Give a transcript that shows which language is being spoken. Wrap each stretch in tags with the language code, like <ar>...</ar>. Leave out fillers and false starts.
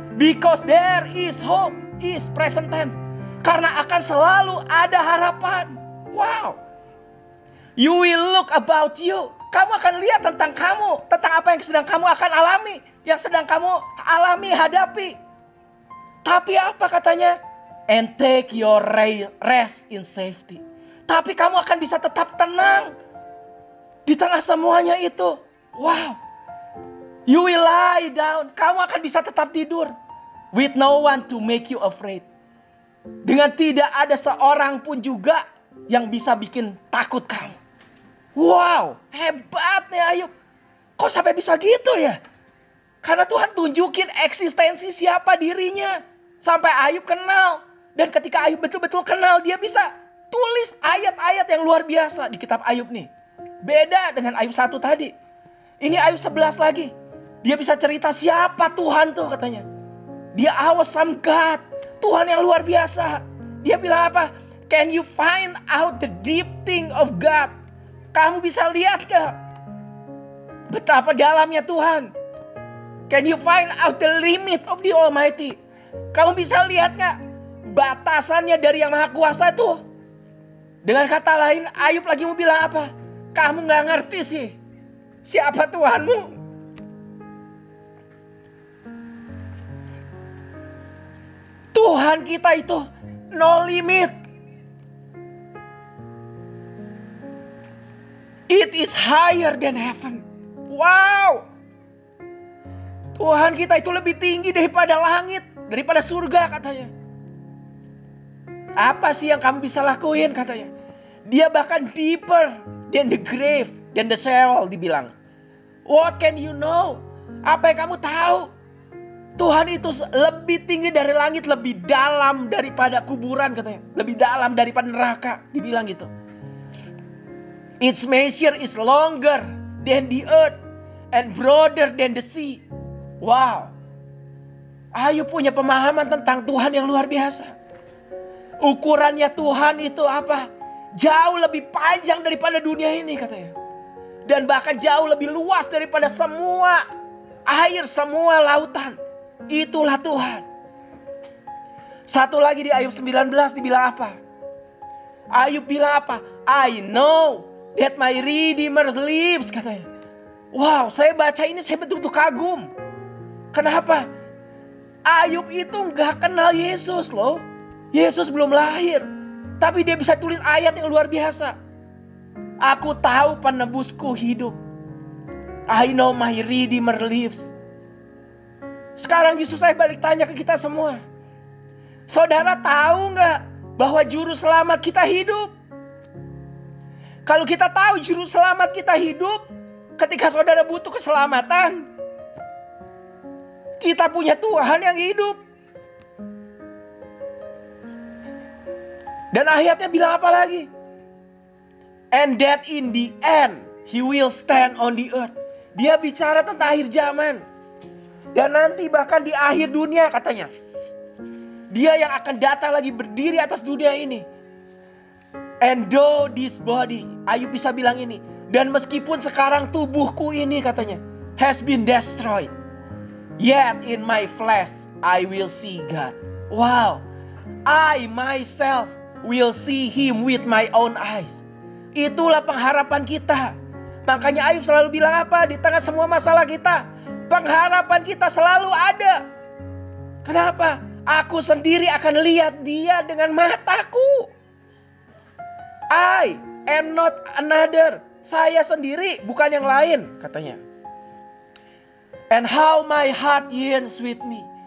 <en>Because there is hope. Is present tense.</en> <id>Karena akan selalu ada harapan. Wow.</id> <en>You will look about you.</en> <id>Kamu akan lihat tentang kamu. Tentang apa yang sedang kamu akan alami. Yang sedang kamu alami, hadapi. Tapi apa katanya?</id> <en>And take your rest in safety.</en> <id>Tapi kamu akan bisa tetap tenang. Di tengah semuanya itu. Wow.</id> <en>You will lie down.</en> <id>Kamu akan bisa tetap tidur.</id> <en>With no one to make you afraid.</en> <id>Dengan tidak ada seorang pun juga yang bisa bikin takut kamu. Wow. Hebat nih Ayub. Kok sampai bisa gitu ya? Karena Tuhan tunjukin eksistensi siapa dirinya. Sampai Ayub kenal. Dan ketika Ayub betul-betul kenal, dia bisa tulis ayat-ayat yang luar biasa di kitab Ayub nih. Beda dengan Ayub 1 tadi. Ini Ayub 11 lagi. Dia bisa cerita siapa Tuhan tuh katanya. Dia awesome God. Tuhan yang luar biasa. Dia bilang apa?</id> <en>Can you find out the deep thing of God?</en> <id>Kamu bisa lihat gak? Betapa dalamnya Tuhan.</id> <en>Can you find out the limit of the Almighty?</en> <id>Kamu bisa lihat gak? Batasannya dari yang Maha Kuasa tuh. Dengan kata lain, Ayub lagi mau bilang apa? Kamu gak ngerti sih siapa Tuhanmu. Tuhan kita itu</id> <en>no limit. It is higher than heaven. Wow.</en> <id>Tuhan kita itu lebih tinggi daripada langit, daripada surga katanya. Apa sih yang kamu bisa lakuin katanya? Dia bahkan</id> <en>deeper than the grave, than the Sheol</en> <id>dibilang.</id> <en>What can you know?</en> <id>Apa yang kamu tahu? Tuhan itu lebih tinggi dari langit, lebih dalam daripada kuburan katanya. Lebih dalam daripada neraka, dibilang gitu.</id> <en>Its measure is longer than the earth and broader than the sea. Wow.</en> <id>Ayub punya pemahaman tentang Tuhan yang luar biasa. Ukurannya Tuhan itu apa? Jauh lebih panjang daripada dunia ini katanya. Dan bahkan jauh lebih luas daripada semua air, semua lautan. Itulah Tuhan. Satu lagi di Ayub 19 dibilang apa? Ayub bilang apa?</id> <en>I know that my Redeemer lives katanya.</en> <id>Wow, saya baca ini saya betul-betul kagum. Kenapa? Ayub itu gak kenal Yesus loh. Yesus belum lahir. Tapi dia bisa tulis ayat yang luar biasa. Aku tahu penebusku hidup.</id> <en>I know my Redeemer lives.</en> <id>Sekarang Yesus saya balik tanya ke kita semua. Saudara tahu gak bahwa juru selamat kita hidup? Kalau kita tahu juru selamat kita hidup, ketika saudara butuh keselamatan, kita punya Tuhan yang hidup. Dan ayatnya bilang apa lagi?</id> <en>And that in the end he will stand on the earth.</en> <id>Dia bicara tentang akhir zaman. Dan nanti bahkan di akhir dunia katanya. Dia yang akan datang lagi berdiri atas dunia ini.</id> <en>And though this body,</en> <id>Ayub bisa bilang ini. Dan meskipun sekarang tubuhku ini katanya</id> <en>has been destroyed, yet in my flesh I will see God. Wow. I myself will see him with my own eyes.</en> <id>Itulah pengharapan kita. Makanya Ayub selalu bilang apa? Di tengah semua masalah kita, pengharapan kita selalu ada. Kenapa? Aku sendiri akan lihat dia dengan mataku.</id> <en>I am not another.</en> <id>Saya sendiri, bukan yang lain, katanya.</id> <en>And how my heart yearns with me.</en>